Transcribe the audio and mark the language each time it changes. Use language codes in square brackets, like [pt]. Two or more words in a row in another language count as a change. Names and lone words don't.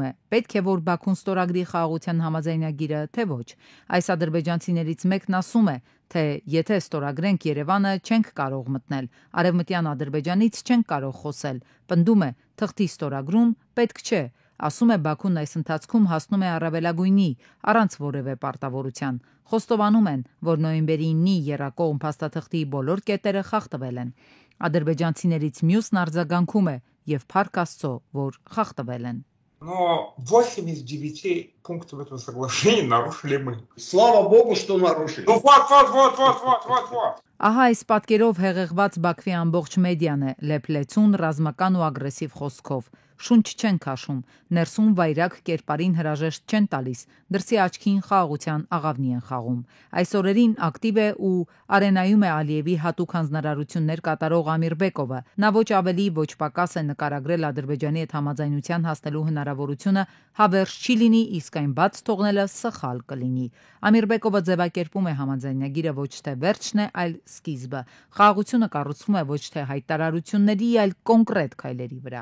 [hy] է, պետք է որ Բաքուն ստորագրի խաղաղության համաձայնագիրը, թե ոչ։ Այս ադրբեջանցիներից մեկն ասում է, թե եթե ստորագրենք Երևանը չենք կարող մտնել, Արևմտյան Ադրբեջանից չենք կարող խոսել, պնդում է, թղթի ստորագրում պետք չէ, ասում է Բաքուն այս ընթացքում հասնում է առավելագույնի, առանց որևէ պարտավորության։ Խոստովանում են, որ նոյեմբերի 9-ի եռակողմ փաստաթղթի բոլոր кетերը խախտվել են։ Ադրբեջանցիներից մյուսն արձագանքում է եւ փառք Աստծո, որ խախտվել են։ [ru] Но 8 из 9 пунктов этого соглашения нарушили мы. Слава Богу, что нарушили. Ну вот. [hy] Ահա այս պատկերով հեղեղված Բաքվի ամբողջ մեդիան է, լեփլեցուն, ռազմական ու ագրեսիվ խոսքով։ Շունչ չեն քաշում, ներսում վայրակ կերպարին հրաժեշտ չեն տալիս, դրսի աչքին խաղաղության աղավնի են խաղում։ Այս օրերին ակտիվ է ու արենայում է Ալիևի հատուկ հանձնարարություններ կատարող Ամիր Բեկովը։ Նա ոչ ավելի, ոչ պակաս է նկարագրել Ադրբեջանի հետ համաձայնության հասնելու հնարավորությունը հավերժ չի լինի, իսկ այն բաց թողնելը սխալ կլինի։ Ամիր Բեկովը ձևակերպում է համաձայնագիրը ոչ թե վերջն է, այլ սկիզբը։ Խաղաղությունը կառուցվում է ոչ թե հայտարարությունների, այլ կոնկրետ քայլերի վրա։